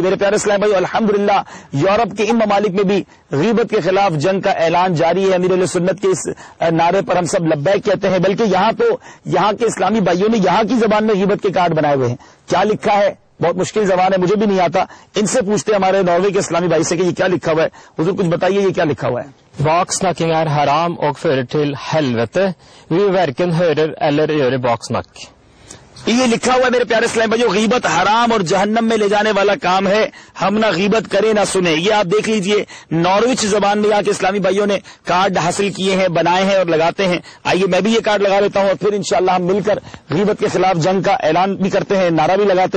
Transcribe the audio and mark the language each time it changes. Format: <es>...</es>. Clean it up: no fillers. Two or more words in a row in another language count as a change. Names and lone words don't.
<ur>میرے پیارے اسلام بھائی الحمدللہ یورپ کے ان ممالک میں بھی غیبت کے خلاف جنگ کا اعلان جاری ہے. امیر اہل سنت کے اس نعرے پر ہم سب لبیک کہتے ہیں. بلکہ یہاں کے اسلامی بھائیوں نے یہاں کی زبان میں غیبت کے کارڈ بنائے ہوئے ہیں. کیا لکھا ہے؟ بہت مشکل زبان ہے, مجھے بھی نہیں آتا. ان سے پوچھتے ہمارے ناروے کے اسلامی بھائی سے کہ یہ کیا لکھا ہوا ہے. حضور kچھ بتائیے یہ کیا لکھا ہوا ہے.</ur> <no>Baksnakking haram og fører til helvete. Vi verken hører eller gjør baksnakk.</no> <ur>یہ لکھا ہوا ہے میرے پیارے اسلام بھائیو, غیبت حرام اور جہنم میں لے جانے والا کام ہے. ہم نہ غیبت کریں نہ سنیں. یہ آپ دیکھ لیجئے نارویچ زبان میں یہاں کے اسلامی بھائیوں نے کارڈ حاصل کیے ہیں, بنائے ہیں اور لگاتے ہیں. آئیے میں بھی یہ کارڈ لگا لیتا ہوں اور پھر انشاءاللہ ہم مل کر غیبت کے خلاف جنگ کا اعلان بھی کرتے ہیں, نعرہ بھی لگاتے ہیں.</ur>